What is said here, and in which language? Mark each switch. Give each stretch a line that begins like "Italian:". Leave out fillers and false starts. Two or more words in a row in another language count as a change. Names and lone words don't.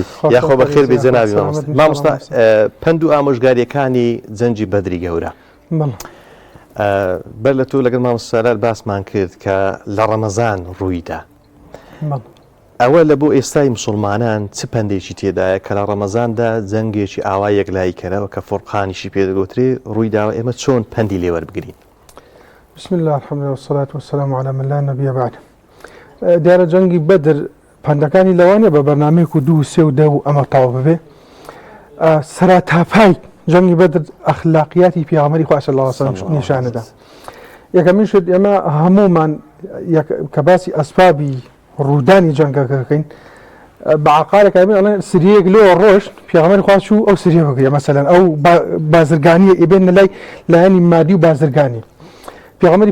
Central Kurdish: یاخۆ بەخێر بێ جەنابی مامۆستا پند و ئامۆژگاریەکانی جەنجی بەدری گەورە بەر لە تۆ لەگەڵ مامۆستالار باسمان کرد کە لە ڕەمەزان ڕوویدا ئەوە لە بۆ ئێستای مسلمانان چ پندێکی تێدایە کە لە ڕەمەزاندا جەنگێکی ئاوا یەکلای کەرەوە کە فورقانیشی پێدەگوترێ ڕوویداوە ئێمە چۆن پەندی لێوەربگرین
Arabic: بسم الله الحمد لله والصلاة والسلام على من لا نبي بعد
Central Kurdish: دیارە جەنگی بەدر پندەکانی لەوانێ بە بەرنامەیەک و 2 و 3 و 10 و ئەمە تەواو ببێ سەراتاپای جەنگی بەدر ئەخلاقیاتی پێغەمبەری خوا
Arabic: صلی الله علیه و سلم
Central Kurdish: نیشانەدا یەکەمین شت ئێمە هەمومان کە باسی ئەسبابی ڕوودانی جەنگەکەکەین بە عقارێک ئەڵێن سریەک لێ ڕۆژ پێغەمبەری خوا چوو ئەو سریە بگرێ مەسەلەن ئەو بازرگانیە ئێبێنە لای لایەنی مادی و بازرگانی پێغەمبەری